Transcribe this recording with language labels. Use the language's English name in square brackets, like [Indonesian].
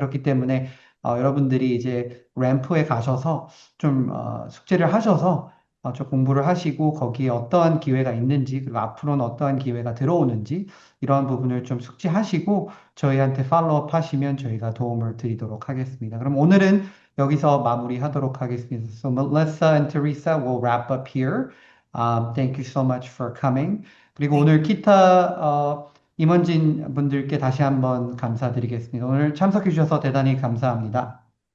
[Korean] 그렇기 때문에 여러분들이 이제 램프에 가셔서 좀 숙제를 하셔서 좀 공부를 하시고 거기에 어떠한 기회가 있는지 그리고 앞으로는 어떠한 기회가 들어오는지 이러한 부분을 좀 숙지하시고 저희한테 팔로우업 하시면 저희가 도움을 드리도록 하겠습니다. 그럼 오늘은 여기서 마무리하도록 하겠습니다. [English] So Melissa and Teresa will wrap up here. Thank you so much for coming. [Korean] 그리고 오늘 기타 임원진 분들께 다시 한번 감사드리겠습니다. 오늘 참석해 주셔서 대단히 감사합니다.